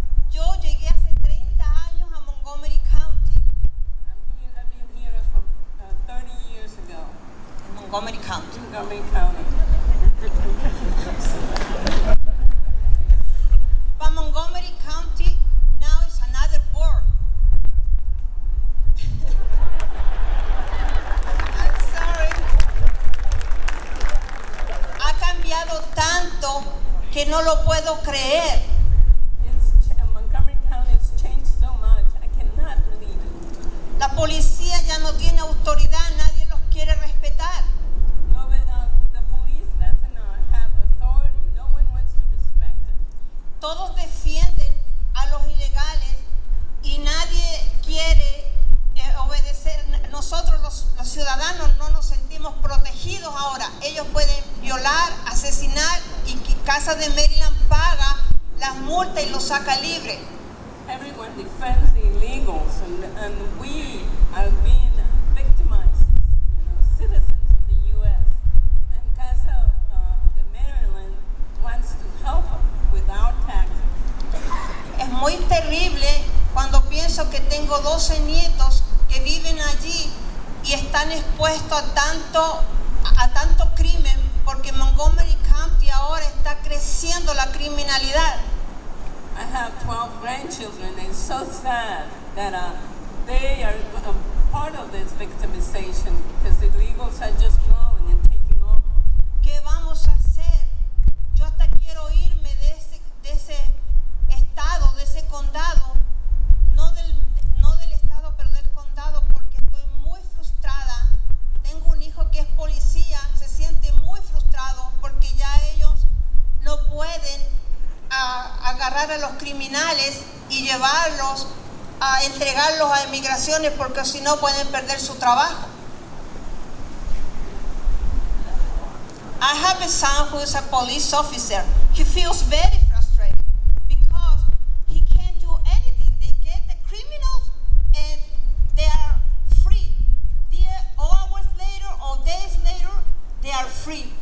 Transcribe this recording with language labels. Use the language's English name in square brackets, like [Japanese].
[Spanish] Yo llegué hace 30 años a Montgomery County. [English] I've been here from 30 years ago. Montgomery County. Montgomery County. But Montgomery County now is another word. I'm sorry. [Spanish] Ha cambiado tanto que no lo puedo creer. [English] Montgomery County has changed so much. I cannot believe it. [Spanish] La policía ya no tiene autoridad, nadie los quiere respetar. [English] No, but the police doesn't have authority. No one wants to respect it. [Spanish] Todos defienden a los ilegales y nadie quiere obedecer. Nosotros los ciudadanos no nos sentimos protegidos ahora. Ellos pueden violar, asesinar y Casa de Maryland paga las multas y los saca libre. [English] Everyone defends the illegals, and we are being victimized, citizens of the U.S. And Casa de Maryland wants to help them without taxes. [Spanish] Es muy terrible cuando pienso que tengo 12 nietos que viven allí y están expuestos a tanto crimen, porque Montgomery County ahora está creciendo la criminalidad. [English] I have 12 grandchildren, and it's so sad that they are part of this victimization because the illegals are just growing and taking over. [Spanish] ¿Qué vamos a hacer? Yo hasta quiero irme de ese estado, de ese condado, no del estado, pero del condado, porque estoy muy frustrada. Tengo un hijo que es policía, se siente muy frustrado porque ya ellos no pueden agarrar a los criminales y llevarlos a entregarlos a inmigraciones porque si no pueden perder su trabajo. [English] I have a son who is a police officer. He feels very frustrated because he can't do anything. They get the criminals and they are free. Hours later or days later, they are free.